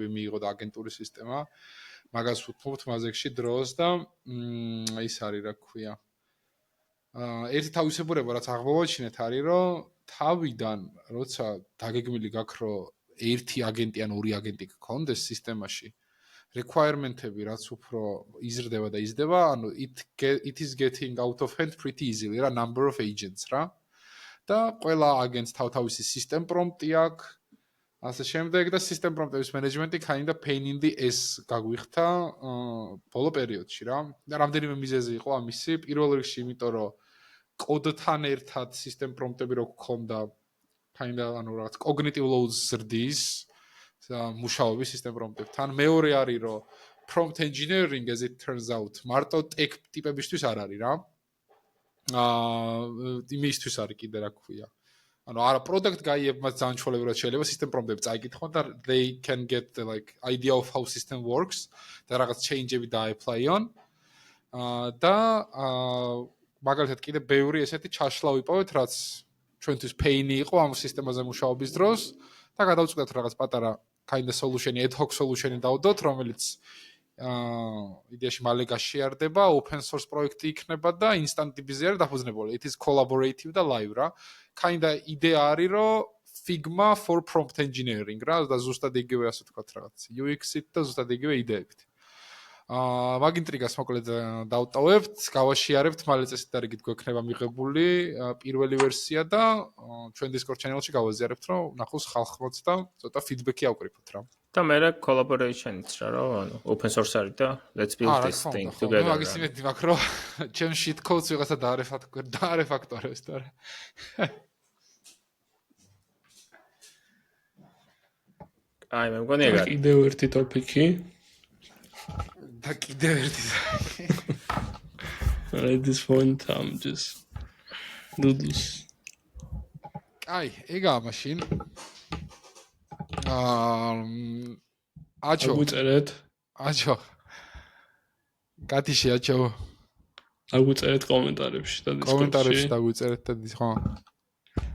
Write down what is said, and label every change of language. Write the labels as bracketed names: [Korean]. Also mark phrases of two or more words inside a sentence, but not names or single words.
[Georgian] მიიღო და აგენტური სისტემა მაგას ვთქვით მაზექში დროს და ის არის რა ქვია ერთი თავისებურება რაც აღმოვაჩინეთ არის რომ თავიდან როცა დაგეგმილი გაქვს რომ ერთი აგენტი ან ორი აგენტი გქონდეს სისტემაში requirement-ები რაც უფრო იზრდება და იზრდება, ანუ [English] it is getting out of hand pretty easily [Georgian] რა [English] number of agents [Georgian] რა. და ყველა აგენტს თავთავისი [English] system prompt- [Georgian] ი აქვს. ასე შემდეგ და [English] system prompt- [Georgian] ების management-ი [English] kind of pain in the ass [Georgian] გაგვიხდა ბოლო პერიოდში რა. და რამდენიმე მიზეზი იყო ამისი. პირველ რიგში იმიტომ რომ კოდთან ერთად [English] system prompt- [Georgian] ები რო გქონდა [English] kind of [Georgian] ანუ რაღაც [English] cognitive load [Georgian] ზრდის მუშაობის [English] system prompt- [Georgian] ებთან. მეორე არის რომ [English] prompt engineering as it turns out [Georgian] მარტო tech ტიპებისთვის არ არის რა. იმისთვის არის კიდე რა ქვია. ანუ არა [English] product guy- [Georgian] ებმაც ძალიან ჩვეულებრივად შეიძლება [English] system prompt- [Georgian] ები წაიკითხონ და [English] they can get the like idea of how system works [Georgian] და რაღაც change-ები და-apply-on. და მაგალითად კიდე ბევრი ესეთი ჩაშლა ვიპოვეთ, რაც ჩვენთვის pain-ი იყო ამ სისტემაზე მუშაობის დროს და გადავწყვეტ რაღაც პატარა [English] kind of solution- [Georgian] ი, [English] ad hoc solution- [Georgian] ი დავდოთ, რომელიც იდეაში მალე გაშიარდება, [English] open source [Georgian] პროექტი იქნება და [English] instant DB- [Georgian] ზე არის დაფუძნებული. [English] It is collaborative [Georgian] და live რა. [English] Kind of [Georgian] იდეა არის რომ [English] Figma for prompt engineering [Georgian] რა და ზუსტად იგივე ასე ვთქვათ რაღაც UX-ით და ზუსტად იგივე იდეებით. მაგ ინტრიგას მოკლედ დავტოვებთ, გავაშიარებთ, მალე წესით გვექნება მიღებული პირველი ვერსია და ჩვენ [English] Discord channel- [Georgian] ში გავაზიარებთ, რომ ნახოს ხალხმოც და ცოტა feedback-ი ავკრიფოთ რა. და მე რა collaboration-იც რა, რომ ანუ [English] open source [Georgian] არის და [English] let's build this thing together. [Georgian] მაგის იმედი მაქვს, რომ ჩემ [English] shit codes [Georgian] ვიღაცა დაარეფაქტორებს და რა. აი, მე მგონი ეგ არის. კიდევ ერთი ტოპიკი. და კიდევ ერთი. [English] At this point I'm just doodles. [Georgian] აი, ეგაა მაშინ. აჩო. აგვიწერეთ. აჩო. გათიში აჩო. აგვიწერეთ კომენტარებში და Discord-ში. კომენტარებში დაგვიწერეთ და ხო.